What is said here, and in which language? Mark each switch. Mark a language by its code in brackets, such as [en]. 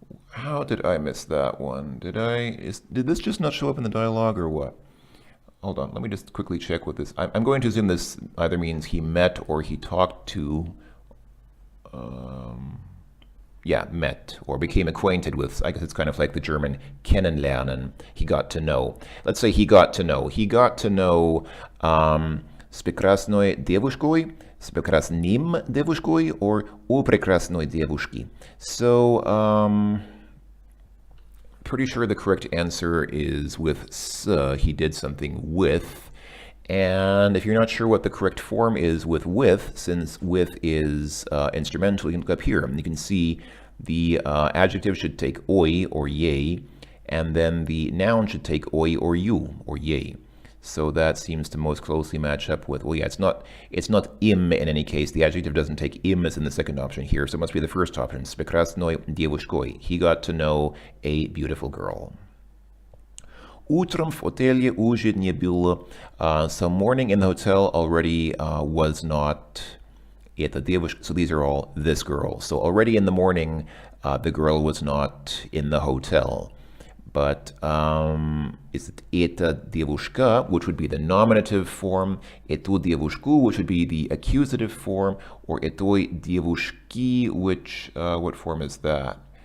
[en] How did I miss that one? Did this just not show up in the dialogue or what? Hold on, let me just quickly check what this. I'm going to assume this either means he met or he talked to. Yeah, met or became acquainted with. I guess it's kind of like the German kennenlernen. He got to know. Let's say he got to know. He got to know [ru] с прекрасной девушкой, с прекрасным девушкой, or у прекрасной девушки. [en] So, pretty sure the correct answer is with s. He did something with. And if you're not sure what the correct form is with, since with is instrumental, you can look up here. And you can see the adjective should take oi or ye, and then the noun should take oi or you or ye. So that seems to most closely match up with, well, yeah, it's not im in any case. The adjective doesn't take im as in the second option here, so it must be the first option. [ru] С прекрасной девушкой. [en] He got to know a beautiful girl. [ru] Утром в отеле уже не было. [en] So morning in the hotel already was not [ru] эта девушка. [en] So these are all this girl. So already in the morning, the girl was not in the hotel. But is it [ru] эта девушка, [en] which would be the nominative form, [ru] эту девушку, [en] which would be the accusative form, or [ru] этой девушки, [en] which, what form is that?